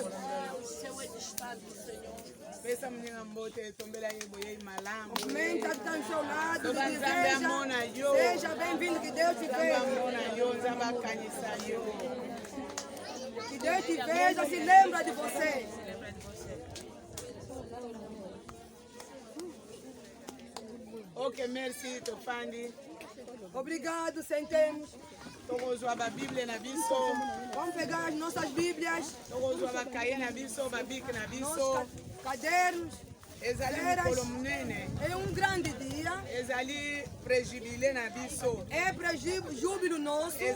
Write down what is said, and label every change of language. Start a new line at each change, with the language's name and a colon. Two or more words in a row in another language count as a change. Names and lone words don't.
Portuguese: O céu é distante, Senhor. Aumenta que está ao seu lado, seja bem-vindo, que Deus te veja. Que Deus te veja, se lembra de você.
French: Ok, merci, Tofandi.
Portuguese: Obrigado, sentemos. Vamos pegar as nossas Bíblias, nossos cadernos. É um grande dia. É júbilo nosso.